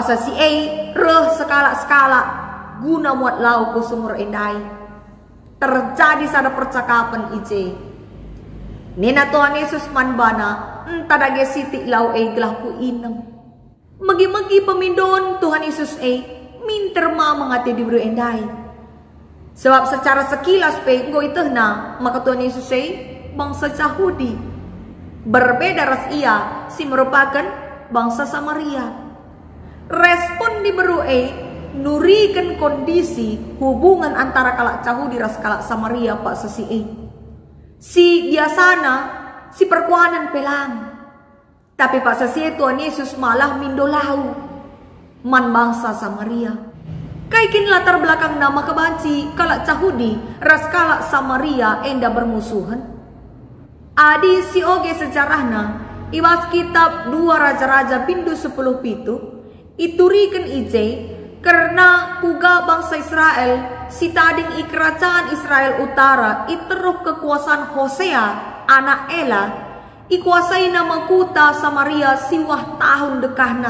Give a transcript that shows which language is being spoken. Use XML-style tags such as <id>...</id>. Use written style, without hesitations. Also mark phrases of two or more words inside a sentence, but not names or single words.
<btx>sasi reh sekala-sekala guna muat lau ku sumur endai terjadi sada percakapan ije nina Tuhan Yesus manbana entadage siti lau gelah ku inem megi-megi pemindon Tuhan Yesus minter ma mengati di bru endai sebab</btx> <id>secara sekilas</id> <btx>nggo itehna maka Tuhan Yesus</btx> <id>bangsa Yahudi berbeda</id> <btx>ras ia si merupakan bangsa Samaria respon di bru nurikan kondisi hubungan antara kalak Yahudi ras kalak Samaria pak sesi si biasana si perkuanan pelang tapi pak sesi Tuhan Yesus malah mindolau man bangsa Samaria kaikin</btx> <id>latar belakang</id> <btx>nama kebanci kalak Yahudi ras kalak Samaria enda bermusuhan adi si oge sejarahna ibas kitab 2 Raja-Raja pindu 10 pitu iturikan ije karena kuga bangsa Israel si tading kerajaan Israel utara iteruh kekuasaan Hosea anak Ela ikuasai nama kuta Samaria siwah tahun dekahna.</btx>